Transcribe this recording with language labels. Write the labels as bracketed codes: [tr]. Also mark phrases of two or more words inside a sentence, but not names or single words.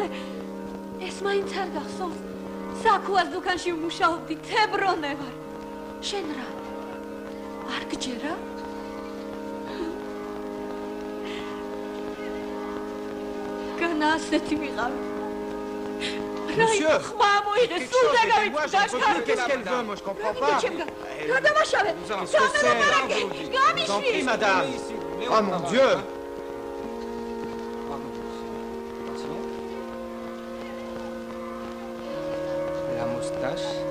[ka] ეს მაინც არ გახსოვს. საქვას დუქანში ვმუშაობდი, თებრონე ვარ. შენ რა? არ გჯერა? განა ასეთი ვიყავი. [fr] Monsieur, qu'est-ce qu'elle veut? Moi, je comprends pas. Je vous en prie, madame. Oh mon Dieu. La moustache.